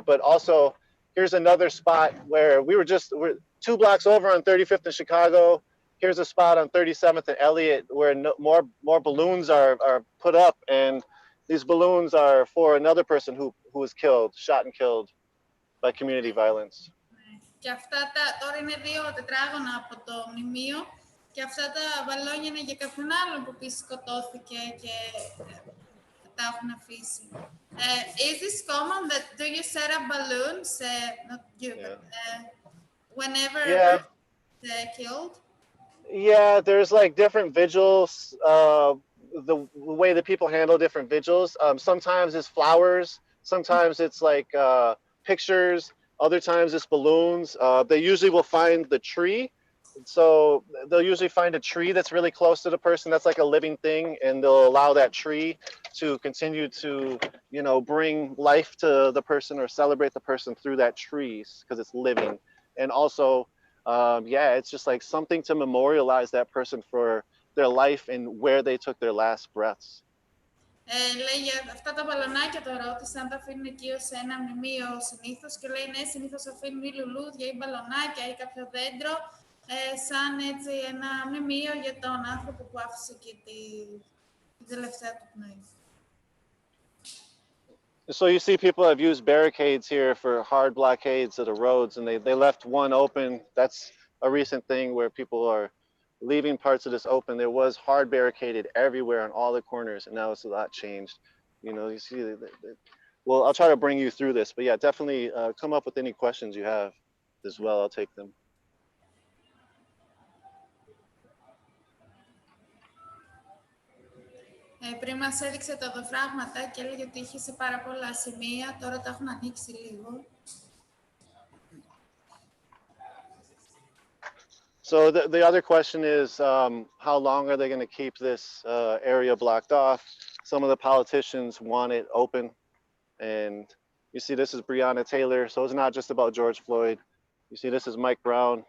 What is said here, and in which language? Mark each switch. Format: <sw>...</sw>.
<en>But also, here's another spot where we're 2 blocks over on 35th in Chicago. Here's a spot on 37th and Elliott where more balloons are put up, and these balloons are for another person who was killed, shot and killed by community violence.</en> <el>Και αυτά τώρα είναι 2 τετράγωνα από το μνημείο και αυτά τα μπαλόνια είναι για κάποιον άλλον που επίσης σκοτώθηκε και τα έχουν αφήσει.</el> <en>Is this common that do you set up balloons, not you, but whenever they're killed? Yeah, there's like different vigils, the way that people handle different vigils. Sometimes it's flowers, sometimes it's like pictures, other times it's balloons. They usually will find the tree So they'll usually find a tree that's really close to the person, that's like a living thing, and they'll allow that tree to continue to, you know, bring life to the person or celebrate the person through that tree because it's living. And also, yeah, it's just like something to memorialize that person for their life and where they took their last breaths.</en> <el>Λέει για αυτά τα μπαλονάκια, το ρώτησε αν τα αφήνουν εκεί ως ένα μνημείο συνήθως και λέει ναι, συνήθως αφήνουν ή λουλούδια ή μπαλονάκια ή κάποιο δέντρο σαν έτσι ένα μνημείο για τον άνθρωπο που άφησε εκεί την τελευταία του πνοή.</el> <en>So you see people have used barricades here for hard blockades of the roads, and they left one open. That's a recent thing where people are leaving parts of this open. There was hard barricaded everywhere on all the corners, and now it's a lot changed. You know, you see, well, I'll try to bring you through this, but yeah, definitely come up with any questions you have as well. I'll take them.</en> <el>Πριν μας έδειξε τα οδοφράγματα και έλεγε ότι είχε σε πάρα πολλά σημεία, τώρα τα έχουν ανοίξει λίγο.</el> <en>So the other question is, how long are they going to keep this area blocked off? Some of the politicians want it open. And you see, this is Breonna Taylor. So it's not just about George Floyd. You see, this is Mike Brown.</en>